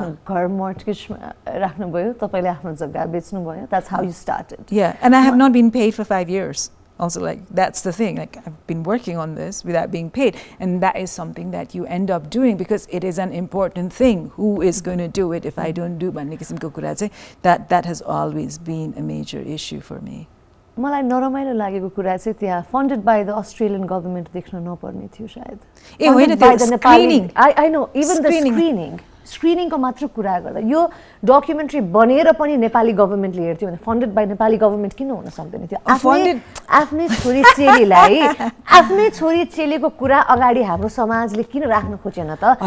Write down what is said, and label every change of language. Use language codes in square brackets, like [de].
[ne] घर mortgage राख्नुभयो तपाईले आफ्नो जग्गा बेच्नुभयो [en] that's how you started. Yeah, and I have not been paid for 5 years. Also, like, that's the thing, like, I've been working on this without being paid, and that is something that you end up doing because it is an important thing. Who is going to do it if I don't do it? That has always been a major issue for me. [ne] मलाई नरमाइलो लागेको कुरा चाहिँ त्यहाँ [en] funded by the Australian government [ne] देख्न नपर्ने थियो सायद. ए होइन त्यो screening. [en] I know, even the screening [ne] को मात्र कुरा गर्दा यो डकुमेन्ट्री बनेर पनि नेपाली गभर्नमेन्टले हेर्थ्यो भने फन्डेड बाइ नेपाली गभर्नमेन्ट किन हुन सक्दैन थियो आफ्नै छोरी चेलीलाई आफ्नै छोरी चेलीको कुरा अगाडि हाम्रो समाजले किन राख्न खोजेन त